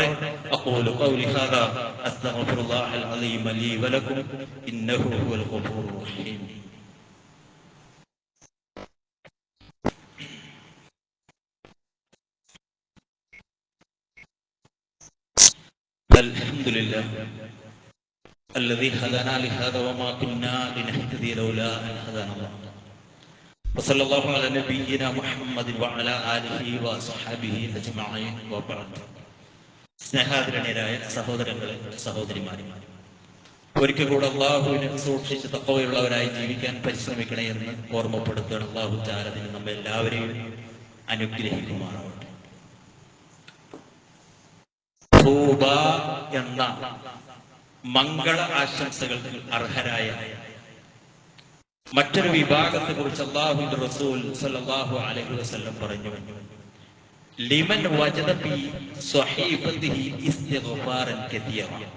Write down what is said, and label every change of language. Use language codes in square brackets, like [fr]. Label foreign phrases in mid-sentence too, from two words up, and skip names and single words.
[ar] أقول قولي هذا أستغفر الله العظيم لي ولكم إنه هو الغفور الرحيم. അൽഹംദുലില്ലാഹ് الذي هدانا لهذا وما كنا لنهتدي لولا أن هدانا الله. وصلى الله على نبينا محمد وعلى آله وصحبه أجمعين وبعد. [ml] സ്നേഹാദരണീയരായ സഹോദരങ്ങളെ, സഹോദരിമാരെ, ഒരിക്കൽ കൂടെ അല്ലാഹുവിനെ സൂക്ഷിച്ച് തഖ്വയുള്ളവരായി ജീവിക്കാൻ പരിശ്രമിക്കണേ എന്ന് ഓർമ്മപ്പെടുത്തുകയാണ്. [ar] الله تعالى [ml] അതിന് നമ്മെ എല്ലാവരെയും അനുഗ്രഹിക്കുമാറാവട്ടെ. തൗബ എന്ന മംഗള ആശംസകൾക്ക് അർഹരായ മറ്റൊരു വിഭാഗത്തെ കുറിച്ച് അല്ലാഹുവിന്റെ റസൂൽ [ar] صلى الله عليه وسلم [ml] പറഞ്ഞു [ar] لمن وجد في صحيفته استغفارا كثيرا.